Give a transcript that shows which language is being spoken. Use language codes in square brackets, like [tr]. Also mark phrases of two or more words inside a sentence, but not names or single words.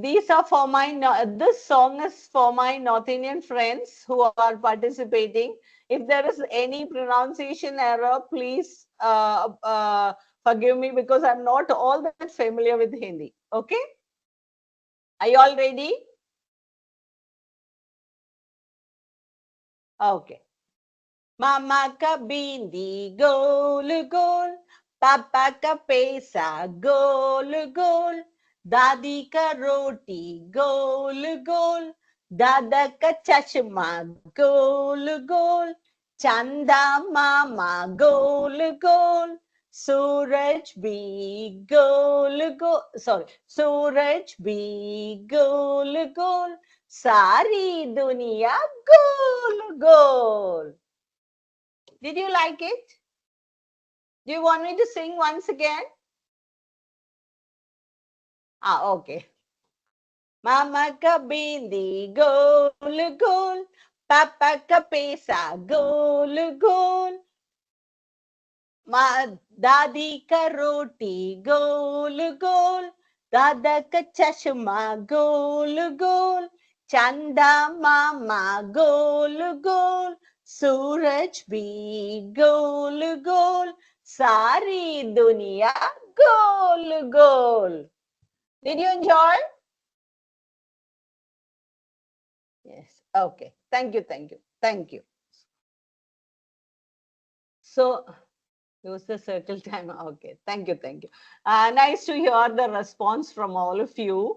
[en] These are for this song is for my North Indian friends who are participating. If there is any pronunciation error, please forgive me, because I'm not all that familiar with Hindi. Okay? Are you all ready? Okay. [hi] मामा का बिंदी गोल गोल, पापा का पैसा गोल गोल, दादी का रोटी गोल गोल, दादा का चश्मा गोल गोल, चंदा मामा गोल गोल, सूरज भी गोल गोल, सूरज भी गोल गोल, सारी दुनिया गोल गोल. [en] Did you like it? Do you want me to sing once again? Okay. [hi] मामा का बिंदी गोल गोल, पापा का पैसा गोल गोल, दादी का रोटी गोल गोल, दादा का चश्मा गोल गोल, चंदा मामा गोल गोल, सूरज भी गोल गोल, सारी दुनिया गोल गोल. [en] Did you enjoy? Yes. Okay. Thank you. Thank you. Thank you. So, use the circle time. Okay, thank you, thank you. Nice to hear the response from all of you.